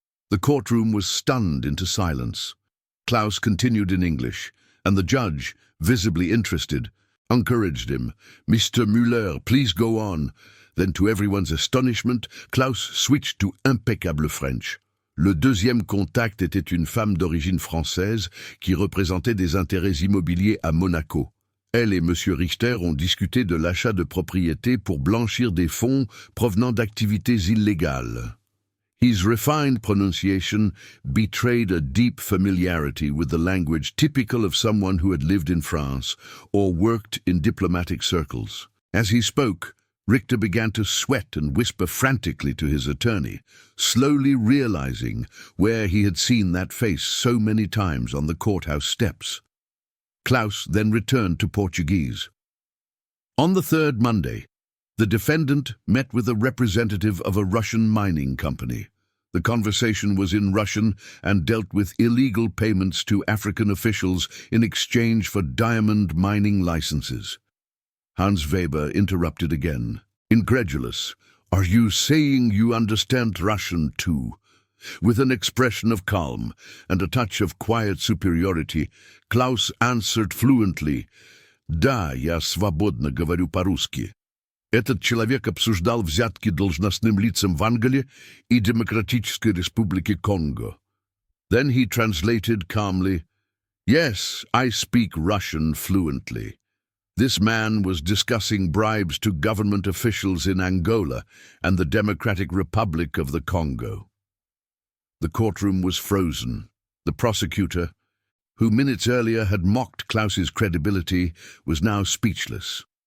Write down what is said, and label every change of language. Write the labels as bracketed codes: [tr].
[en] The courtroom was stunned into silence. Klaus continued in English, and the judge, visibly interested, encouraged him. "Mr. Müller, please go on." Then, to everyone's astonishment, Klaus switched to impeccable French. [fr] Le deuxième contact était une femme d'origine française qui représentait des intérêts immobiliers à Monaco. Elle et M. Richter ont discuté de l'achat de propriétés pour blanchir des fonds provenant d'activités illégales. [en] His refined pronunciation betrayed a deep familiarity with the language typical of someone who had lived in France or worked in diplomatic circles. As he spoke, Richter began to sweat and whisper frantically to his attorney, slowly realizing where he had seen that face so many times on the courthouse steps. Klaus then returned to Portuguese. On the third Monday, the defendant met with a representative of a Russian mining company. The conversation was in Russian and dealt with illegal payments to African officials in exchange for diamond mining licenses. Hans Weber interrupted again, incredulous. "Are you saying you understand Russian too?" With an expression of calm and a touch of quiet superiority, Klaus answered fluently, [ru] "Да, я свободно говорю по-русски. Этот человек обсуждал взятки должностным лицам в Анголе и Демократической Республике Конго." [en] Then he translated calmly, "Yes, I speak Russian fluently. This man was discussing bribes to government officials in Angola and the Democratic Republic of the Congo." The courtroom was frozen. The prosecutor, who minutes earlier had mocked Klaus's credibility, was now speechless.